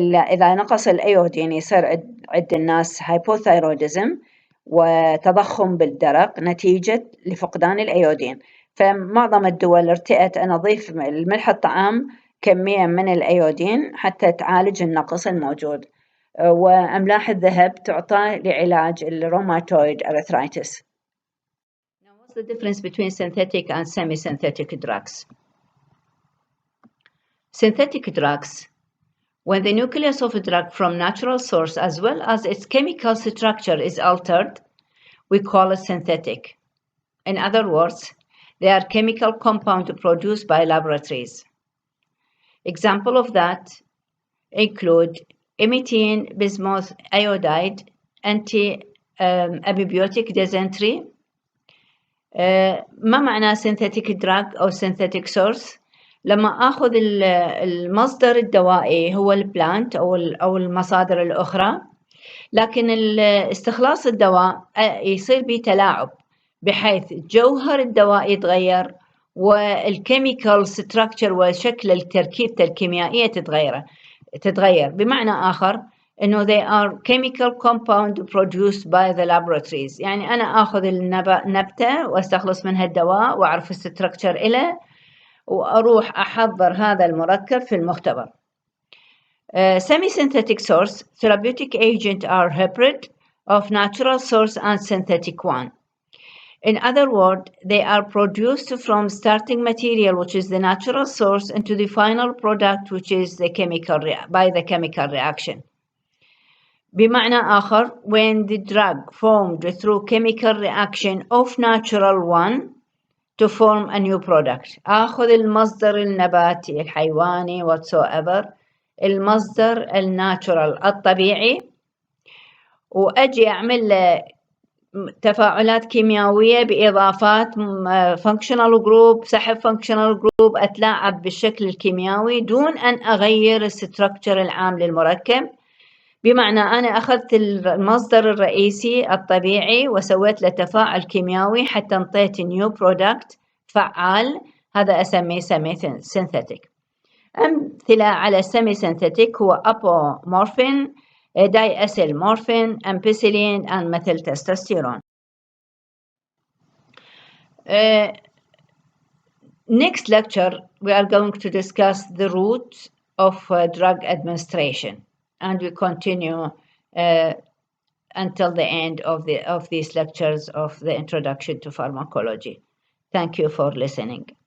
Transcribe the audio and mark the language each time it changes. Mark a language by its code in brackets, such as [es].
[ar] إذا نقص الأيودين يصير عند الناس هايبوثايروديزم وتضخم بالدرق نتيجة لفقدان الأيودين. فمعظم الدول ارتأت أن أضيف الملح الطعام كمية من الأيودين حتى تعالج النقص الموجود. وأملاح الذهب تعطى لعلاج الروماتويد arthritis. [en] Now, what's the difference between synthetic and semi-synthetic drugs? Synthetic drugs, when the nucleus of a drug from natural source as well as its chemical structure is altered, we call it synthetic. In other words, they are chemical compounds produced by laboratories. Example of that include imethine bismuth iodide, anti-amebiotic dysentery. [ar] ما معنى synthetic drug أو synthetic source؟ لما أخذ المصدر الدوائي هو البلانت أو المصادر الأخرى، لكن استخلاص الدواء يصير به تلاعب بحيث جوهر الدواء يتغير والكيميكال ستراكشر وشكل التركيبة الكيميائية تتغير. بمعنى آخر إنه [en] they are chemical compound produced by the laboratories. [ar] يعني أنا أخذ النبتة واستخلص منها الدواء وأعرف الستراكشر إله وأروح أحضر هذا المركب في المختبر. [en] Semi-synthetic source, therapeutic agent are hybrid of natural source and synthetic one. In other words, they are produced from starting material, which is the natural source, into the final product, which is the by the chemical reaction. [ar] بمعنى آخر, [en] when the drug formed through chemical reaction of natural one to form a new product. [ar] آخذ المصدر النباتي الحيواني whatsoever، المصدر الناتشورال الطبيعي، وأجي أعمل له تفاعلات كيميائية بإضافات functional group، سحب functional group، أتلاعب بالشكل الكيميائي دون أن أغير الستركتشر العام للمركب. بمعنى أنا أخذت المصدر الرئيسي الطبيعي وسويت له تفاعل كيميائي حتى انطيت new product فعال، هذا أسميه semi-synthetic. أمثلة على semi-synthetic هو apomorphine، diacylmorphine، ampicillin and methyltestosterone. [en] Next lecture we are going to discuss the route of drug administration, and we continue until the end of these lectures of the introduction to pharmacology. Thank you for listening.